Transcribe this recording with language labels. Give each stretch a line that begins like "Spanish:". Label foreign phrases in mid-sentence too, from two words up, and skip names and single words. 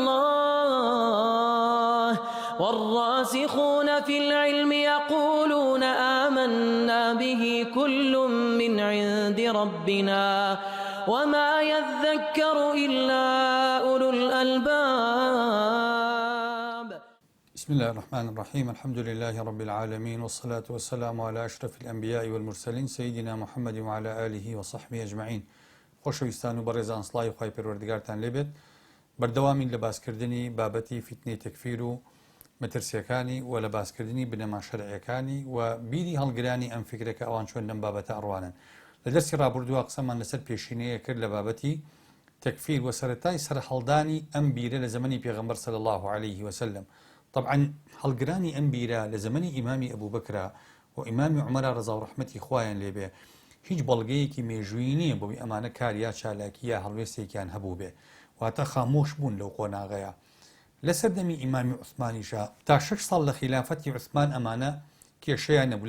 Arabic: الله والراسخون في العلم يقولون آمنا به كل من عند ربنا وما يذكر إلا أولو الألباب. بسم الله الرحمن الرحيم. الحمد لله رب العالمين والصلاة والسلام على أشرف الأنبياء والمرسلين سيدنا محمد وعلى آله وصحبه أجمعين.
Central Kurdish: خۆشەویستان و بەڕێزان سڵای و خی پەروەردگارتان لێبێت. بەردەوامین لە باسکردنی بابەتی فیتنەی تەکفیر و مەترسیەکانی و لە باسکردنی بنەما شەرعیەکانی و بیری هەڵگرانی ئەم فکرێکە ئەوان چۆن لەم بابەتە ئەڕوانن. لە دەستی ڕابردووە قسەمان لەسەر پێشینەیە کرد لە بابەتی تەکفیر و سەرەتای سەرهەڵدانی ئەم بیرە لە زمانی پێغەمبەر
Arabic: صلی الله عليه وسلم.
Central Kurdish: طبعا هەڵگرانی ئەم بیرە لە زمانی ئیمامی ئەبوو بەکرا و ئیمامی عومەر ڕەزا و ڕەحمەتی خوایان لێبێ هیچ بەڵگەیەکی مێژووی نییە بۆی ئەمانە کاریا چالاکی یا هەڵوێستێکیان هەبوو بێ واتە خامۆش بوون لەو قۆناغەیە. لە سەردەمی ئیمامی عوسمانیشا تا 6 ساڵ لە خلافەتی عوسمان ئەمانە کێشەیان نەبوو.